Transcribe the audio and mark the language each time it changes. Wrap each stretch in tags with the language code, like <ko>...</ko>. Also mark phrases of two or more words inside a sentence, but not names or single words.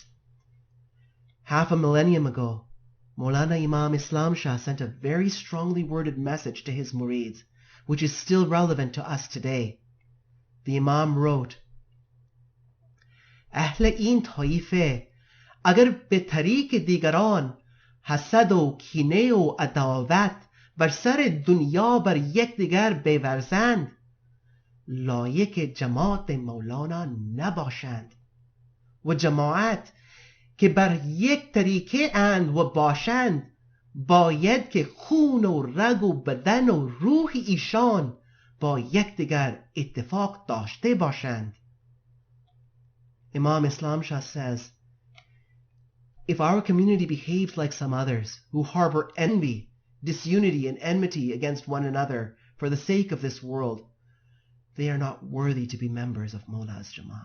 <en>Half a millennium ago, Maulana Imam Islam Shah sent a very strongly worded message to his murids, which is still relevant to us today. The Imam wrote,</en> <fa>"اهل این طایفه، اگر به طریق دیگران، حسد و کینه و عداوت بر سر دنیا بر یکدیگر بورزند، لایق جماعت مولانا نباشند. و جماعت که بر یک طریقه اند و باشند باید که خون و رگ و بدن و روح ایشان با یکدیگر اتفاق داشته باشند."</fa> <en>Imam Islam Shah says, if our community behaves like some others who harbor envy, disunity, and enmity against one another for the sake of this world, they are not worthy to be members of Mawla's Jamaat.</en>